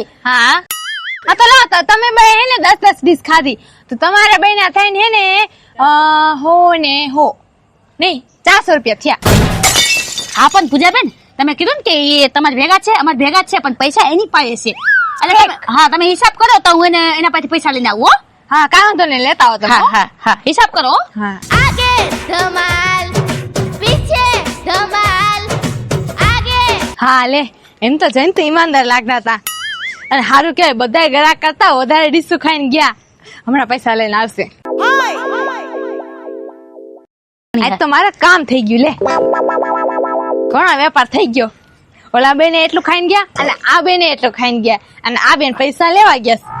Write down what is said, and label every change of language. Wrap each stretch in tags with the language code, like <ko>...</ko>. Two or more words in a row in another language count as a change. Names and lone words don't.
<gu>હા હા, તો લો, તો તમે બે હે ને 10 ડીશ ખાધી તો તમારે બેના થઈને હે ને હો ને હો નહીં 400 રૂપિયા થયા. હા પણ પૂજાબેન, તમે કીધું ને કે એ તમારા ભેગા છે, અમારા ભેગા જ છે, પણ પૈસા એની પાસે છે. એટલે હા, તમે હિસાબ કરો તો હું એના પાસેથી પૈસા લઈને આવું. હો? હા, કાં વાંધો નહીં, લેતા આવો તમે. હા હા હા, હિસાબ કરો. હો? હા.</gu> <hi>आगे धमाल, पीछे धमाल, आगे.</hi> <gu>હા લે, એમ તો જઈને તો ઈમાનદાર લાગતા હતા. અને સારું કહેવાય, બધાય ગળા કરતા વધારે ડીશું ખાઈને ગયા. હમણાં પૈસા લઈને આવશે. આજ તો મારે કામ થઈ ગયું. લે, ઘણો વેપાર થઈ ગયો. ઓલા બેને એટલું ખાઈને ગયા અને આ બેને એટલું ખાઈને ગયા, અને આ બેન પૈસા લેવા ગયા છે.</gu>